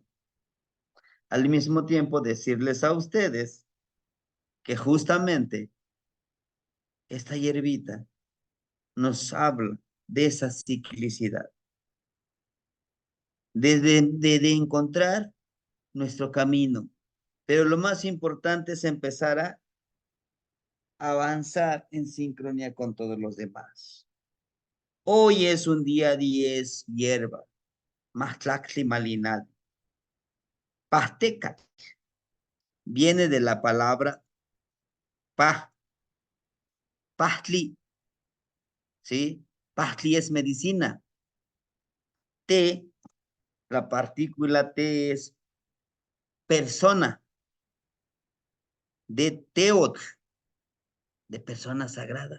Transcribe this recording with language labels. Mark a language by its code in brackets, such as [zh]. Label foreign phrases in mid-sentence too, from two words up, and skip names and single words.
[es] Al mismo tiempo, decirles a ustedes que justamente esta hierbita nos habla de esa ciclicidad, de encontrar nuestro camino. Pero lo más importante es empezar a avanzar en sincronía con todos los demás. Hoy es un día 10 hierba, [nah] Mahtlaxli malinal. [es] Pasteca viene de la palabra pah, pahtli, ¿sí? Pahtli es medicina. Te, la partícula T es persona, de teot, de persona sagrada.